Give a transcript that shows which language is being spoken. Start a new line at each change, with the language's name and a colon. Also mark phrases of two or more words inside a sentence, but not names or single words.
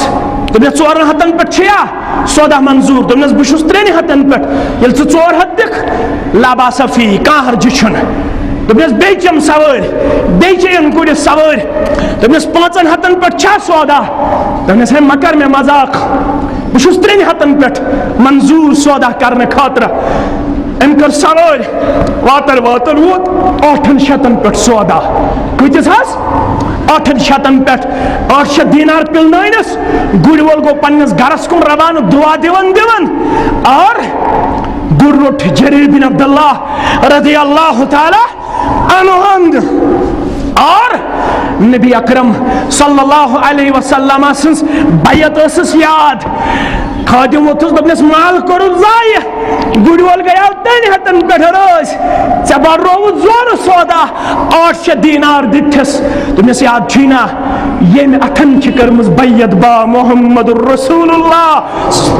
Kashmiri: دوٚپنَس 400 پٮ۪ٹھ چھُیا سودا منظوٗر دوٚپنَس بہٕ چھُس 300 پٮ۪ٹھ ییٚلہِ ژٕ 400 دِکھ
Arabic: لاباسا فی
Kashmiri: کانٛہہ حرجہِ چھُنہٕ دوٚپنَس بیٚیہِ چٮ۪م سوٲرۍ بیٚیہِ چیٚیِن گُرِس سوٲرۍ دوٚپنَس 500 پٮ۪ٹھ چھا سودا دوٚپنَس ہے مہ کر مےٚ مذاق بہٕ چھُس 300 پٮ۪ٹھ منظوٗر سودا کرنہٕ خٲطرٕ أمۍ کٔر سوٲرۍ واتر ووت 800 پٮ۪ٹھ سودا کۭتِس حظ 800 پٮ۪ٹھ 800 دینار پِلنٲینَس گُرۍ وول گوٚو پنٛنِس گرس کُن روانہٕ دُعا دِوان اور گُر روٚٹ جریر بن عبداللہ
Arabic: رضی اللہ تعالیٰ
Kashmiri: عنہ اور نبی اکرم
Arabic: صلی اللہ علیہ وسلم
Kashmiri: سنس بیعت ٲسٕس یاد خادم ووتُس دوٚپنَس مال کوٚرُن ضایع گُرۍ وول گٔیاو 300 پٮ۪ٹھ رٲسۍ ژےٚ بڑرووُتھ زورٕ سودا 800 دینار دِتھِس دوٚپنَس یاد چھُے نا ییٚمہِ اَتھن چھِ کٔرمٕژ بیعت با محمد رسول اللہ